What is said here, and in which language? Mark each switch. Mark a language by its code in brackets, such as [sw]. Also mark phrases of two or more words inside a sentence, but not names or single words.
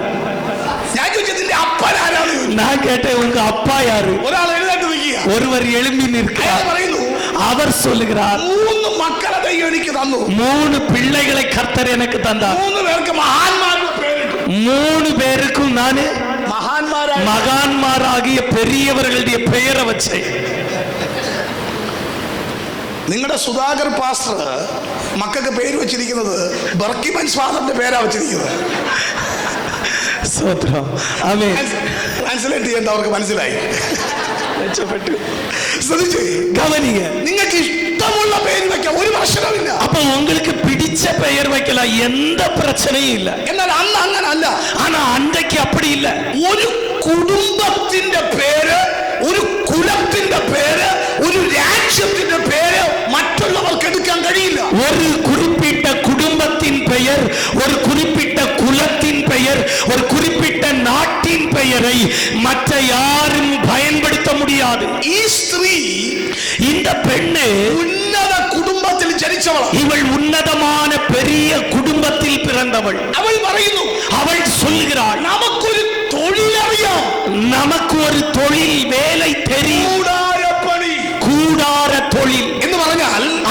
[ml] ഞാൻ ചോദിച്ചതിന്റെ അപ്പൻ ആരാണ്? [ta] நான் கேட்டேன் உங்க அப்பா யாரு? [ml] ഒരാൾ എഴുന്നേറ്റ് നിൽക്കുക. ഒരുവർ [ta] எழும்பி நிற்கிறார். [ml] പറയുന്നു, [ta] அவர் சொல்லுகிறார், [ml] 3 മക്കളെ ദൈവം എനിക്ക് തന്നു. [ta] 3 பிள்ளைகளை கர்த்தர் எனக்கு தந்தார். [ml] 3 പേർക്ക് മഹാന്മാരുടെ പേരിട്ടു. [ta] 3 பேருக்கும் நான் മഹാന്മാരാകിയ பெரியவர்களுடைய பெயரை வச்சேன். [ml] നിങ്ങളുടെ സുധാകർ പാസ്റ്റർ മക്കൾക്ക് പേര് വെച്ചിരിക്കുന്നത് ബർക്കിമൻസ് ഫാദറിന്റെ പേരാ വെച്ചിരിക്കുന്നത്. ട്രാൻസ്ലേറ്റ് ചെയ്യേണ്ട അവർക്ക് മനസ്സിലായി. கவனிங்க, നിങ്ങൾക്ക് ഇഷ്ടമുള്ള പേര് വെക്കാം, ഒരു പ്രശ്നമില്ല. [ta] அப்ப உங்களுக்கு பிடிச்ச பெயர் வைக்கலாம், எந்த பிரச்சனையும் இல்ல. [ml] എന്നാൽ അന്ന് അങ്ങനല്ല. [ta] ஆனா அன்றைக்கு அப்படி இல்ல. [ml] ഒരു കുടുംബത്തിന്റെ പേര്, ഒരു കുലത്തിന്റെ പേര്, ഒരു രാജ്യത്തിന്റെ പേര് മറ്റുള്ളവർക്ക് എടുക്കാൻ കഴിയില്ല. [ta] ஒரு குறிப்பிட்ட குடும்பத்தின் பெயர், ஒரு குறிப்பிட்ட குலத்தின் பெயர், ஒரு குறிப்பிட்ட நாட்டின் பெயரை மற்ற யாரும் பயன்படுத்த முடியாது. [ml] ഈ സ്ത്രീ, [ta] இந்த பெண்ணு [ml] ഉന്നത കുടുംബത്തിൽ ജനിച്ചവൾ. [ta] இவள் உன்னதமான பெரிய குடும்பத்தில் பிறந்தவள். அவள் പറയുന്നു, அவள் சொல்கிறாள், [ml] നമുക്കൊരു തൊഴിൽ അറിയാം, [ta] நமக்கு ஒரு தொழில் வேலை தெரியும். [ml] കൂടാര தொழிൽ എന്ന് പറഞ്ഞാൽ